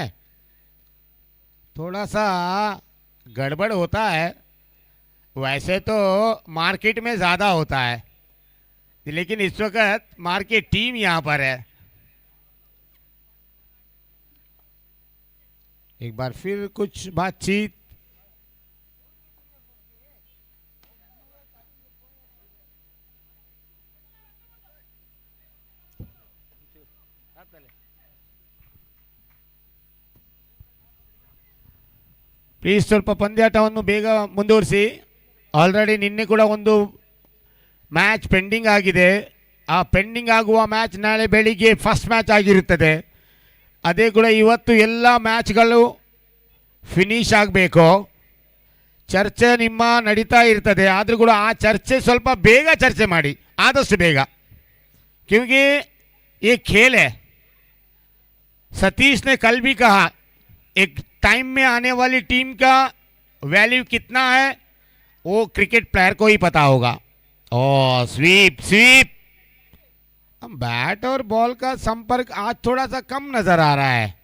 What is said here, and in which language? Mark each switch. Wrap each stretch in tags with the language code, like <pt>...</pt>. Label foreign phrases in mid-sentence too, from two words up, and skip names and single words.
<hi>थोड़ा सा गड़बड़ होता है, वैसे तो मार्केट में ज्यादा होता है, लेकिन इस वक्त</hi> <en>market team</en> <hi>यहां पर है। एक बार फिर कुछ बातचीत।</hi> <kn>ಪ್ಲೀಸ್ ಸ್ವಲ್ಪ ಪಂದ್ಯಾಟವನ್ನು ಬೇಗ ಮುಂದುವರಿಸಿ. ಆಲ್ರೆಡಿ ನಿನ್ನೆ ಕೂಡ ಒಂದು</kn> <en>match pending</en> <kn>ಆಗಿದೆ. ಆ ಪೆಂಡಿಂಗ್ ಆಗುವ ಮ್ಯಾಚ್ ನಾಳೆ ಬೆಳಿಗ್ಗೆ</kn> <en>first match</en> <kn>ಆಗಿರುತ್ತದೆ. ಅದೇ ಕೂಡ ಇವತ್ತು ಎಲ್ಲ ಮ್ಯಾಚ್ಗಳು ಫಿನಿಶ್ ಆಗಬೇಕು. ಚರ್ಚೆ ನಿಮ್ಮ ನಡೀತಾ ಇರ್ತದೆ, ಆದರೂ ಕೂಡ ಆ ಚರ್ಚೆ ಸ್ವಲ್ಪ ಬೇಗ ಚರ್ಚೆ ಮಾಡಿ, ಆದಷ್ಟು ಬೇಗ,</kn> <hi>क्योंकि ये खेल है। सतीश ने कल भी कहा एक टाइम में आने वाली टीम का वैल्यू कितना है वो</hi> <en>cricket player</en> <hi>को ही पता होगा। और</hi> <en>sweep sweep,</en> <hi>बैट और बॉल का संपर्क आज थोड़ा सा कम नजर आ रहा है।</hi>